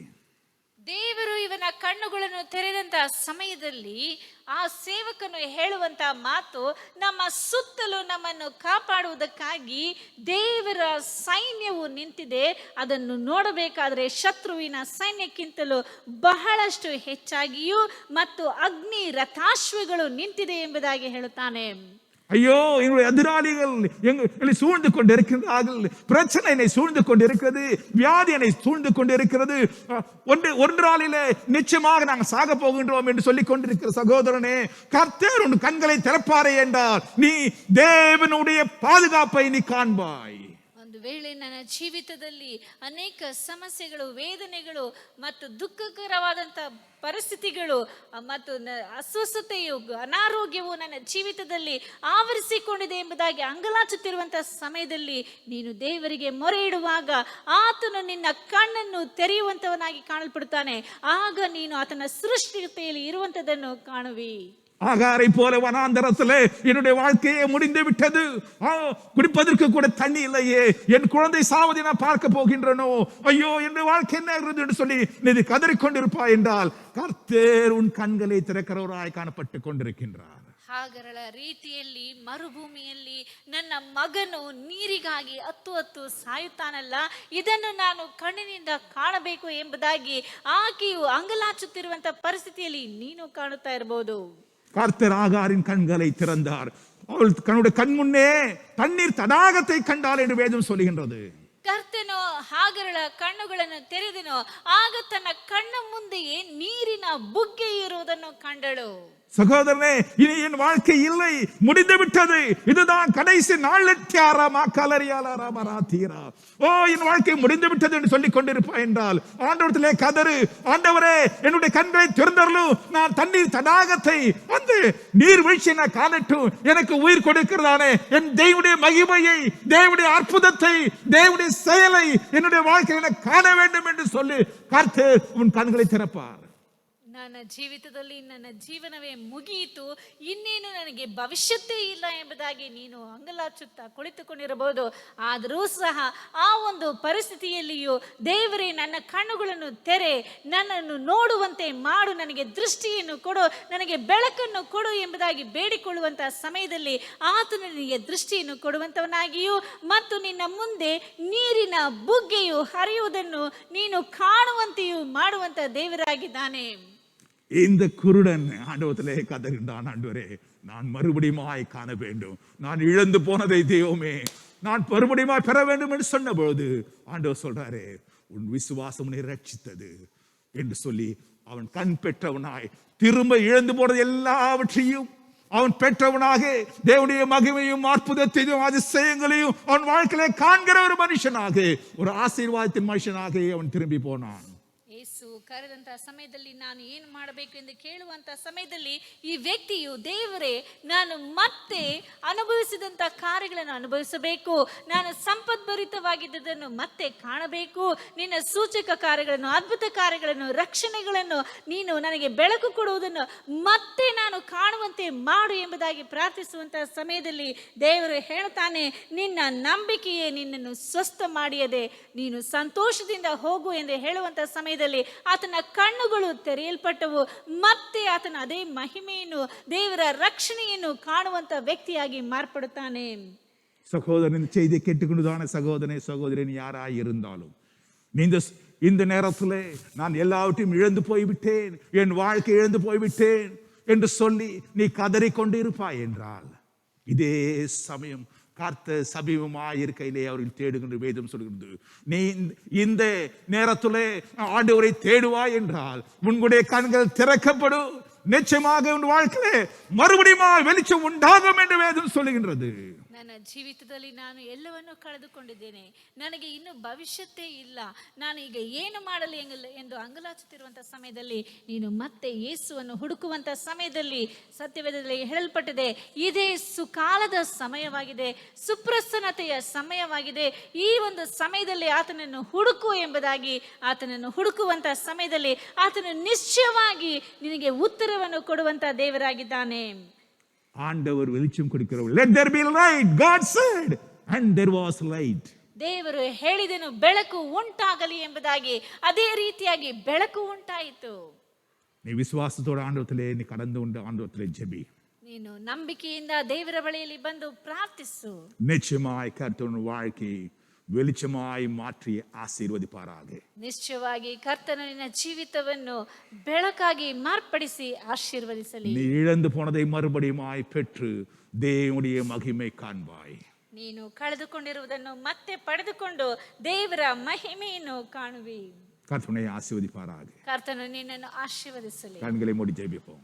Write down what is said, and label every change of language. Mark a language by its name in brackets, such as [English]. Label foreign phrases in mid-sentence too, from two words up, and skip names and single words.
[Kannada] ದೇವರು ಇವನ ಕಣ್ಣುಗಳನ್ನು ತೆರೆದಂತ ಸಮಯದಲ್ಲಿ ಆ ಸೇವಕನು ಹೇಳುವಂತ ಮಾತು, ನಮ್ಮ ಸುತ್ತಲೂ ನಮ್ಮನ್ನು ಕಾಪಾಡುವುದಕ್ಕಾಗಿ ದೇವರ ಸೈನ್ಯವು ನಿಂತಿದೆ, ಅದನ್ನು ನೋಡಬೇಕಾದ್ರೆ ಶತ್ರುವಿನ ಸೈನ್ಯಕ್ಕಿಂತಲೂ ಬಹಳಷ್ಟು ಹೆಚ್ಚಾಗಿಯೂ ಮತ್ತು ಅಗ್ನಿ ರಥಾಶ್ವಗಳು ನಿಂತಿದೆ ಎಂಬುದಾಗಿ ಹೇಳುತ್ತಾನೆ. [Tamil] ஐயோ, எங்களுடைய எதிராளிகள் எங்களை சூழ்ந்து கொண்டு இருக்கின்றார்கள். பிரச்சனை என்னை சூழ்ந்து கொண்டு இருக்கிறது, வியாதி என்னை சூழ்ந்து கொண்டு இருக்கிறது. ஒன்று நாளிலே நிச்சயமாக நாங்கள் சாக போகின்றோம் என்று சொல்லிக் கொண்டிருக்கிற சகோதரனே, கர்த்தர் உன் கண்களை திறப்பாரே என்றால் நீ தேவனுடைய பாதுகாப்பை நீ காண்பாய். [Kannada] ಒಂದು ವೇಳೆ ನನ್ನ ಜೀವಿತದಲ್ಲಿ ಅನೇಕ ಸಮಸ್ಯೆಗಳು, ವೇದನೆಗಳು ಮತ್ತು ದುಃಖಕರವಾದಂಥ ಪರಿಸ್ಥಿತಿಗಳು ಮತ್ತು ಅಸ್ವಸ್ಥತೆಯು, ಅನಾರೋಗ್ಯವು ನನ್ನ ಜೀವಿತದಲ್ಲಿ ಆವರಿಸಿಕೊಂಡಿದೆ ಎಂಬುದಾಗಿ ಅಂಗಲಾಚುತ್ತಿರುವಂತಹ ಸಮಯದಲ್ಲಿ ನೀನು ದೇವರಿಗೆ ಮೊರೆ ಇಡುವಾಗ ಆತನು ನಿನ್ನ ಕಣ್ಣನ್ನು ತೆರೆಯುವಂತವನಾಗಿ ಕಾಣಲ್ಪಡುತ್ತಾನೆ. ಆಗ ನೀನು ಆತನ ಸೃಷ್ಟಿತೆಯಲ್ಲಿ ಇರುವಂತದನ್ನು ಕಾಣುವಿ. [Tamil] ஆகாரை போல வனாந்தரத்திலே என்னுடைய வாழ்க்கையே முடிந்து விட்டது, குடிப்பதற்கு கூட தண்ணி இல்லையே, என் குழந்தை சாவதை நான் பார்க்க போகின்றனோ, ஐயோ என்னுடைய வாழ்க்கை என்ன என்று சொல்லி நீ கதறிக்கொண்டிருப்பாய் என்றால் கர்த்தர் உன் கண்களை திறக்கிறவராய் காணப்பட்டு கொண்டிருக்கின்றார். [Kannada] ಹಾಗರಳ ರೀತಿಯಲ್ಲಿ ಮರುಭೂಮಿಯಲ್ಲಿ ನನ್ನ ಮಗನು ನೀರಿಗಾಗಿ ಹತ್ತು ಸಾಯುತ್ತಾನಲ್ಲ, ಇದನ್ನು ನಾನು ಕಣ್ಣಿನಿಂದ ಕಾಣಬೇಕು ಎಂಬುದಾಗಿ ಆಕೆಯು ಅಂಗಲಾಚುತ್ತಿರುವಂತಹ ಪರಿಸ್ಥಿತಿಯಲ್ಲಿ ನೀನು ಕಾಣುತ್ತಾ ಇರಬಹುದು. [Tamil] கர்த்தர் ஆகாரின் கண்களை திறந்தார். அவள் கண்ணுடைய கண் முன்னே தண்ணீர் தடாகத்தை கண்டாள் என்று வேதம் சொல்லுகின்றது. [Kannada] ಕರ್ತನು ಹಾಗರಳ ಕಣ್ಣುಗಳನ್ನು ತೆರೆದನು, ಆಗ ತನ್ನ ಕಣ್ಣ ಮುಂದೆಯೇ ನೀರಿನ ಬುಗ್ಗೆ ಇರುವುದನ್ನು ಕಂಡಳು. [Tamil] சகோதரனே, இனி என் வாழ்க்கை இல்லை, முடிந்து விட்டது, இதுதான் கடைசி நாள். ஓ, என் வாழ்க்கை முடிந்து விட்டது என்று சொல்லிக் கொண்டிருப்பாய் என்றால் ஆண்டவரத்திலே கதறு, ஆண்டவரே என்னுடைய கண்களை திறந்தருளும், நான் தண்ணீர் தடாகத்தை, அந்த நீர் வீழ்ச்சியை நான் காணட்டும், எனக்கு உயிர் கொடுக்கிறதானே என் தேவனுடைய மகிமையை, தேவனுடைய அற்புதத்தை, தேவனுடைய செயலை என்னுடைய வாழ்க்கையில காண வேண்டும் என்று சொல்லி கர்த்தர் உன் கண்களை திறப்பார். [Kannada] ನನ್ನ ಜೀವಿತದಲ್ಲಿ ನನ್ನ ಜೀವನವೇ ಮುಗಿಯಿತು, ಇನ್ನೇನು ನನಗೆ ಭವಿಷ್ಯತ್ತೇ ಇಲ್ಲ ಎಂಬುದಾಗಿ ನೀನು ಅಂಗಲಾಚುತ್ತಾ ಕುಳಿತುಕೊಂಡಿರಬಹುದು. ಆದರೂ ಸಹ ಆ ಒಂದು ಪರಿಸ್ಥಿತಿಯಲ್ಲಿಯೂ ದೇವರೇ ನನ್ನ ಕಣ್ಣುಗಳನ್ನು ತೆರೆ, ನನ್ನನ್ನು ನೋಡುವಂತೆ ಮಾಡು, ನನಗೆ ದೃಷ್ಟಿಯನ್ನು ಕೊಡು, ನನಗೆ ಬೆಳಕನ್ನು ಕೊಡು ಎಂಬುದಾಗಿ ಬೇಡಿಕೊಳ್ಳುವಂತಹ ಸಮಯದಲ್ಲಿ ಆತನು ನಿನಗೆ ದೃಷ್ಟಿಯನ್ನು ಕೊಡುವಂತವನಾಗಿಯೂ ಮತ್ತು ನಿನ್ನ ಮುಂದೆ ನೀರಿನ ಬುಗ್ಗೆಯು ಹರಿಯುವುದನ್ನು ನೀನು ಕಾಣುವಂತೆಯೂ ಮಾಡುವಂತ ದೇವರಾಗಿದ್ದಾನೆ. [Tamil] இந்த குருடன் ஆண்டவத்திலே கதறினான், ஆண்டவரே நான் மறுபடியுமாய் காண வேண்டும், நான் இழந்து போனதை தெய்வமே நான் மறுபடியுமாய் பெற வேண்டும் என்று சொன்ன பொழுது ஆண்டவர் சொல்றாரு, உன் விசுவாசம் உன்னை ரட்சித்தது என்று சொல்லி அவன் கண் பெற்றவனாய் திரும்ப இழந்து போனது எல்லாவற்றையும் அவன் பெற்றவனாக தேவனுடைய மகிமையும் அற்புதத்தையும் அதிசயங்களையும் அவன் வாழ்க்கையிலே காண்கிற ஒரு மனுஷனாக, ஒரு ஆசீர்வாதத்தின் மனுஷனாக அவன் திரும்பி போனான். [Kannada] ಯೇಸು ಕರೆದಂತಹ ಸಮಯದಲ್ಲಿ ನಾನು ಏನು ಮಾಡಬೇಕು ಎಂದು ಕೇಳುವಂತಹ ಸಮಯದಲ್ಲಿ ಈ ವ್ಯಕ್ತಿಯು, ದೇವರೇ ನಾನು ಮತ್ತೆ ಅನುಭವಿಸಿದಂಥ ಕಾರ್ಯಗಳನ್ನು ಅನುಭವಿಸಬೇಕು, ನಾನು ಸಂಪದ್ಭರಿತವಾಗಿದ್ದುದನ್ನು ಮತ್ತೆ ಕಾಣಬೇಕು, ನಿನ್ನ ಸೂಚಕ ಕಾರ್ಯಗಳನ್ನು, ಅದ್ಭುತ ಕಾರ್ಯಗಳನ್ನು, ರಕ್ಷಣೆಗಳನ್ನು ನೀನು ನನಗೆ ಬೆಳಕು ಕೊಡುವುದನ್ನು ಮತ್ತೆ ನಾನು ಕಾಣುವಂತೆ ಮಾಡು ಎಂಬುದಾಗಿ ಪ್ರಾರ್ಥಿಸುವಂತಹ ಸಮಯದಲ್ಲಿ ದೇವರು ಹೇಳ್ತಾನೆ, ನಿನ್ನ ನಂಬಿಕೆಯೇ ನಿನ್ನನ್ನು ಸ್ವಸ್ಥ ಮಾಡಿಯದೆ ನೀನು ಸಂತೋಷದಿಂದ ಹೋಗು ಎಂದು ಹೇಳುವಂತಹ ಸಮಯದಲ್ಲಿ ಆತನ ಕಣ್ಣುಗಳು ತೆರೆಯಲ್ಪಟ್ಟವು. ಮತ್ತೆ ಆತನ ಅದೇ ಮಹಿಮೆಯನ್ನು, ದೇವರ ರಕ್ಷಣೆಯನ್ನು ಕಾಣುವಂತ ವ್ಯಕ್ತಿಯಾಗಿ ಮಾರ್ಪಡುತ್ತಾನೆ. [Tamil] சகோதரன் செய்தியை கேட்டுக்கொண்டுதான சகோதரனே சகோதரன் யாராய் இருந்தாலும், இந்த நேரத்தில் நான் எல்லாவற்றையும் இழந்து போய்விட்டேன், என் வாழ்க்கை இழந்து போய்விட்டேன் என்று சொல்லி நீ கதறிக்கொண்டு இருப்பாய் என்றால், இதே சமயம் கர்த்தர் சமீபமாய் இருக்கையிலே அவர்கள் தேடுகின்ற வேதம் சொல்கிறது. நீ இந்த நேரத்திலே ஆண்டவரை தேடுவாய் என்றால் உன்னுடைய கண்கள் திறக்கப்படும், நிச்சயமாக உன் வாழ்க்கையிலே மறுபடியும் வெளிச்சம் உண்டாகும் என்று வேதம் சொல்லுகின்றது. [Kannada] ನನ್ನ ಜೀವಿತದಲ್ಲಿ ನಾನು ಎಲ್ಲವನ್ನೂ ಕಳೆದುಕೊಂಡಿದ್ದೇನೆ, ನನಗೆ ಇನ್ನು ಭವಿಷ್ಯತ್ತೇ ಇಲ್ಲ, ನಾನು ಈಗ ಏನು ಮಾಡಲಿ ಎಂದು ಅಂಗಲಾಚುತ್ತಿರುವಂತಹ ಸಮಯದಲ್ಲಿ ನೀನು ಮತ್ತೆ ಯೇಸುವನ್ನು ಹುಡುಕುವಂತಹ ಸಮಯದಲ್ಲಿ ಸತ್ಯವೇದದಲ್ಲಿ ಹೇಳಲ್ಪಟ್ಟಿದೆ, ಇದೇ ಸುಕಾಲದ ಸಮಯವಾಗಿದೆ, ಸುಪ್ರಸನ್ನತೆಯ ಸಮಯವಾಗಿದೆ. ಈ ಒಂದು ಸಮಯದಲ್ಲಿ ಆತನನ್ನು ಹುಡುಕು ಎಂಬುದಾಗಿ ಆತನನ್ನು ಹುಡುಕುವಂತಹ ಸಮಯದಲ್ಲಿ ಆತನು ನಿಶ್ಚಯವಾಗಿ ನಿನಗೆ ಉತ್ತರವನ್ನು ಕೊಡುವಂತಹ ದೇವರಾಗಿದ್ದಾನೆ. [Tamil] ஆண்டவர் வெளிச்சம் கொடுக்கிறவர். [English] Let there be light, God said, and there was light. [Kannada] ದೇವರು ಹೇಳಿದನು ಬೆಳಕು ಉಂಟಾಗಲಿ ಎಂಬುದಾಗಿ, ಅದೇ ರೀತಿಯಾಗಿ ಬೆಳಕು ಉಂಟಾಯಿತು. [Tamil] நீ விசுவாசத்தோட ஆண்டவத்திலே நீ கடந்து கொண்டு ஆண்டவத்திலே ஜெபி. [Kannada] ನೀನು ನಂಬಿಕೆಯಿಂದ ದೇವರ ಬಳಿಯಲ್ಲಿ ಬಂದು ಪ್ರಾರ್ಥಿಸು. [Tamil] நிச்சயமாய் கர்த்தர் உன் வாழ்க்கையை வெளிச்சமாய் மாற்றி ஆசீர்வதிப்பாராக. [Kannada] ನಿಶ್ಚಯವಾಗಿ ಕರ್ತನು ನಿನ್ನ ಜೀವಿತವನ್ನು ಬೆಳಕಾಗಿ ಮಾರ್ಪಡಿಸಿ ಆಶೀರ್ವದಿಸಲಿ. [Tamil] நீ இழந்து போனதை மறுபடியுமாய் பெற்று தேவனுடைய மகிமை காண்பாய். [Kannada] ನೀನು ಕಳೆದುಕೊಂಡಿರುವುದನ್ನು ಮತ್ತೆ ಪಡೆದುಕೊಂಡು ದೇವರ ಮಹಿಮೆಯನ್ನು ಕಾಣುವಿ. [Tamil] கர்த்தனை ஆசீர்வதிப்பாராக. [Kannada] ಕರ್ತನು ನಿನ್ನನ್ನು ಆಶೀರ್ವದಿಸಲಿ. [Tamil] கண்களை மூடி ஜெபிப்போம்.